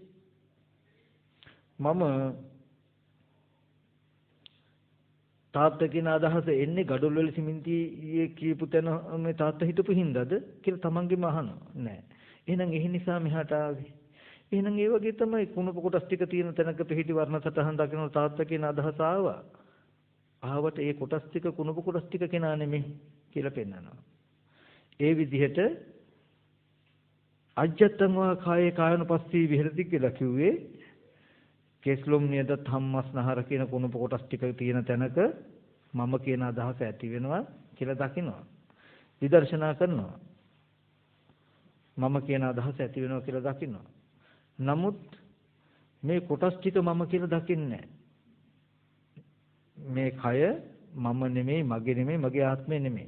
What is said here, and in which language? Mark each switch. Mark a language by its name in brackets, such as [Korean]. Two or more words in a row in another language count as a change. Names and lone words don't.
[Sinhala] මම තාත්තා කියන අදහස එන්නේ ගඩොල් වල සිමෙන්තියේ කියපු තැන මේ තාත්තා හිටපු හින්දාද කියලා තමන්ගෙම අහනවා. නෑ. එහෙනම් ඒ නිසා මෙහාට ආවේ. එහෙනම් ඒ වගේ තමයි කුණප කොටස් ටික තියෙන තැනක පිහිටි වර්ණ සටහන් දකින්න තාත්තා කියන අදහස ආවා. ආවට ඒ කොටස් ටික කුණප කොටස් ටික කෙනා නෙමෙයි කියලා පෙන්නනවා. ඒ විදිහට [Pali] අජ්ජත්තං වා කායේ කායනුපස්සී විහෙරති [Sinhala] කියලා කිව්වේ කෙස්ලොම් නියදත් හම්මස්නහර කියන කුණප කොටස් ටික තියෙන තැනක මම කියන අදහස ඇති වෙනවා කියලා දකිනවා. විදර්ශනා කරනවා. මම කියන අදහස ඇති වෙනවා කියලා දකිනවා. නමුත් මේ කොටස් ටික මම කියලා දකින්නේ මේ කය මම නෙමෙයි මගේ නෙමෙයි මගේ ආත්මය නෙමෙයි.